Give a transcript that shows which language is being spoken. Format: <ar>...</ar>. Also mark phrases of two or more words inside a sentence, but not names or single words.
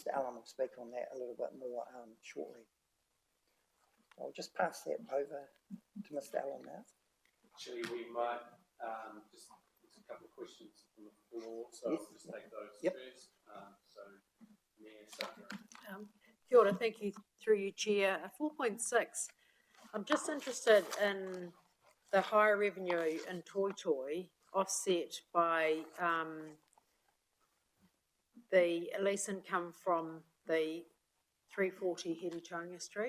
<en>Allen will speak on that a little bit more shortly. I'll just pass that over to Mr Allen now. Actually, we might, just, there's a couple of questions from the floor, so Yes. I'll just take those Yep. first. So, Mayor Sandra.</en> <mi>Kia ora,</mi> <en>thank you, through you, Chair. 4.6, I'm just interested in the higher revenue in Toi Toi offset by the lease income from the 340 Heritonga Street.</en>